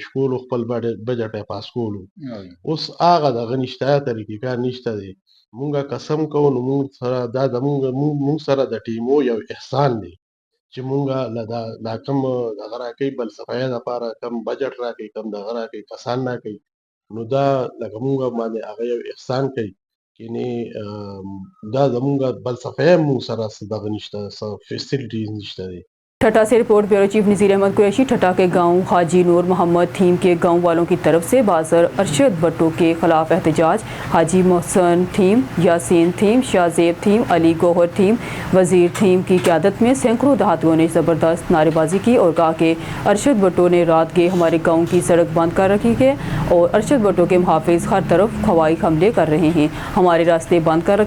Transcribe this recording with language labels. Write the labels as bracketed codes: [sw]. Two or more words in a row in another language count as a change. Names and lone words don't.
[ps] کولو خپل بجټ ته پاس کولو اوس هغه دغه نشته طریقې کار نشته دی مونږه قسم کوو نو مونږ سره دا مونږ سره د ټیمو یو احسان دی چې مونږه لا کم دغه راکوي بل صفایي لپاره کم بجټ راکوي کم دغه راکوي کسان راکوي نو دا لکه مونږ باندې هغه یو احسان کوي کینه دا زمونږه بل صفایي مونږ سره دغه نشته فیسلټیز نشته دی [ur] ٹھٹا سے رپورٹ بیورو چیف نذیر احمد قریشی۔ ٹھٹا کے گاؤں حاجی نور محمد تھیم کے گاؤں والوں کی طرف سے بازار ارشد بٹو کے خلاف احتجاج۔ حاجی محسن تھیم، یاسین تھیم، شاہ زیب تھیم، علی گوہر تھیم، وزیر تھیم کی قیادت میں سینکڑوں دیہاتیوں نے زبردست نعرے بازی کی اور کہا کہ ارشد بٹو نے رات گئے ہمارے گاؤں کی سڑک بند کر رکھی ہے اور ارشد بٹو کے محافظ ہر طرف ہوائی حملے کر رہے ہیں، ہمارے راستے بند کر رکھے۔